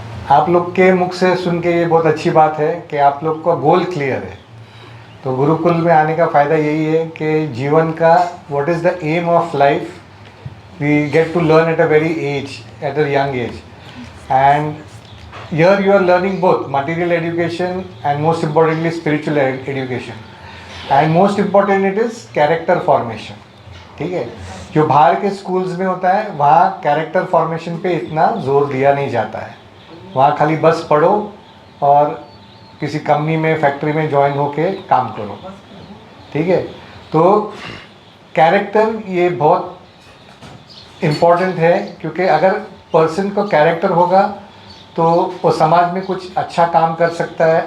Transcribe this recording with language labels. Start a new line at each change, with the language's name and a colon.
Hindi: आप लोग के मुख से सुन के ये बहुत अच्छी बात है कि आप लोग का गोल क्लियर है. तो गुरुकुल में आने का फ़ायदा यही है कि जीवन का
English: What is the aim of life we get to learn at a very age, at a young age. And here you are learning both material education and most importantly spiritual education, and most important it is character formation.
Hindi: ठीक है, जो बाहर के schools में होता है वहाँ character formation पे इतना जोर दिया नहीं जाता है. वहाँ खाली बस पढ़ो और किसी कंपनी में फैक्ट्री में ज्वाइन होके काम करो. ठीक है, तो कैरेक्टर ये बहुत इम्पोर्टेंट है, क्योंकि अगर पर्सन को कैरेक्टर होगा तो वो समाज में कुछ अच्छा काम कर सकता है.